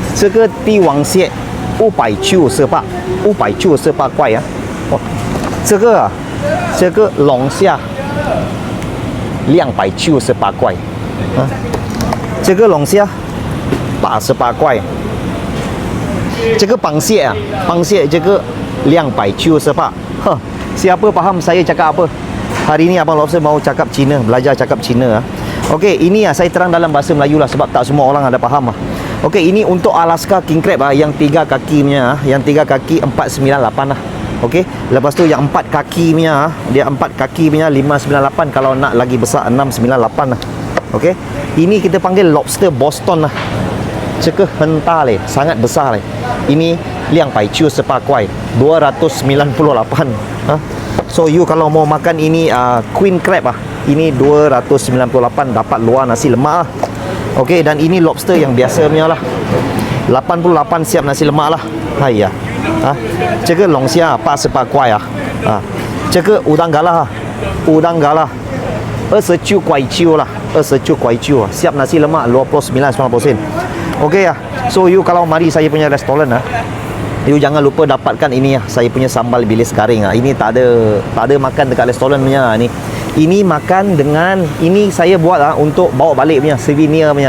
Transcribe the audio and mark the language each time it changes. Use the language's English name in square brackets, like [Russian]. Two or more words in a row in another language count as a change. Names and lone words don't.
[Chinese] 这个帝王蟹598块啊。哦，这个龙虾298块啊，这个龙虾88块。这个螃蟹这个298. [Malay] Siapa faham saya cakap apa? Hari ni Abang Lobster mau cakap Cina, belajar cakap Cina. Okey, ini saya terang dalam bahasa Melayu lah sebab tak semua orang ada faham. Okey, ini untuk [English] Alaska king crab [Malay] yang 3 kaki punya, yang 3 kaki 498 lah. Okey, lepas tu yang 4 kaki punya, dia 4 kaki punya 598, kalau nak lagi besar 698 lah. Okey, ini kita panggil lobster Boston lah. [Chinese] 这个很大嘞， [Malay] sangat besar嘞. Ini 298 块, 298. So you kalau mau makan ini [English] queen crab [Malay] ini 298, dapat luar nasi lemak lah. Okey, dan ini lobster yang biasa punya lah. 88 siap nasi lemak lah. Hai ya. [Chinese] 这个龙虾88块这个 [Malay] udang galah [Chinese] 29 块九lah, 29 块九 [Malay] siap nasi lemak [Chinese] 29-90%. [Malay] Okey so you kalau mari saya punya restoran you jangan lupa dapatkan ini saya punya sambal bilis garing ini tak ada makan dekat restoran punya ni. Ini makan dengan ini saya buat untuk bawa balik punya souvenir punya.